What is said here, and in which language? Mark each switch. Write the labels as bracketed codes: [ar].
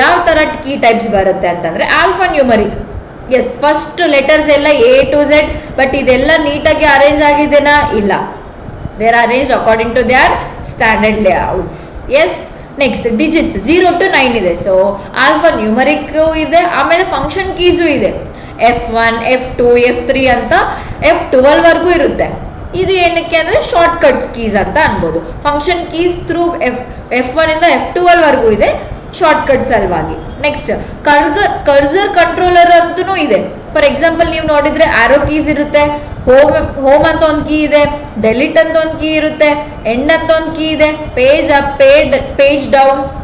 [kn] ಯಾವ ತರ key types ಬರುತ್ತೆ ಅಂತಂದ್ರೆ alpha numeric. S, first letters ಎಲ್ಲ A to Z. [en] but [kn] ಇದೆಲ್ಲ ನೀಟಾಗಿ ಅರೇಂಜ್ ಆಗಿದೆನಾ? ಇಲ್ಲ. [en] They are arrange according to their standard layouts. Yes. [kn] Next digits 0 to 9 ಇದೆ. ಸೊ ಆಲ್ಫಾ ನ್ಯೂಮರಿಕ್ ಇದೆ. ಆಮೇಲೆ ಫಂಕ್ಷನ್ ಕೀಸು ಇದೆ. F1, F2, F3 ಅಂತ F12 ವರೆಗೂ ಇರುತ್ತೆ. ಇದು ಏನಕ್ಕೆ ಅಂದ್ರೆ ಶಾರ್ಟ್ ಕಟ್ಸ್ ಕೀಸ್ ಅಂತ ಅನ್ಬೋದು. ಫಂಕ್ಷನ್ ಕೀಸ್ ಥ್ರೂ F1 ಇಂದ F12 ವರೆಗೂ ಇದೆ, ಶಾರ್ಟ್ ಕಟ್ ಸಲುವಾಗಿ. ನೆಕ್ಸ್ಟ್ ಕರ್ಸರ್ ಕಂಟ್ರೋಲರ್ ಅಂತೂ ಇದೆ. ಫಾರ್ ಎಕ್ಸಾಂಪಲ್ ನೀವು ನೋಡಿದ್ರೆ ಆರೋ ಕೀಸ್ ಇರುತ್ತೆ, ಹೋಮ್ ಅಂತ ಒಂದು ಕೀ ಇದೆ, ಡೆಲಿಟ್ ಅಂತ ಒಂದು ಕೀ ಇರುತ್ತೆ, ಎಂಡ್ ಅಂತ ಒಂದು ಕೀ ಇದೆ, ಪೇಜ್ ಅಪ್, ಪೇಜ್ ಡೌನ್.